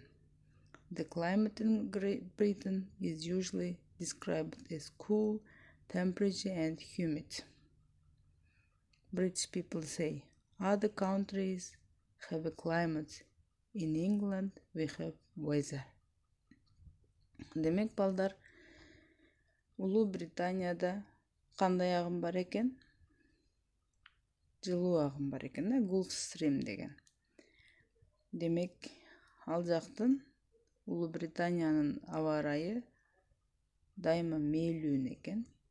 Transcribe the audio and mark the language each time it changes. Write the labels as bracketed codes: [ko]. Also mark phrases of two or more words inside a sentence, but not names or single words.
[en] The climate in Great Britain is usually described as cool, temperature and humid. British people say, other countries have a climate. In England, we have weather. [ky] Демек, балдар, Улуу Британияда кандай агым бар экен? Жылуу агым бар экен, да, Gulf Stream деген. Демек, ал жактын Улуу Британиянын аба ырайы дайыма мээлүү экен.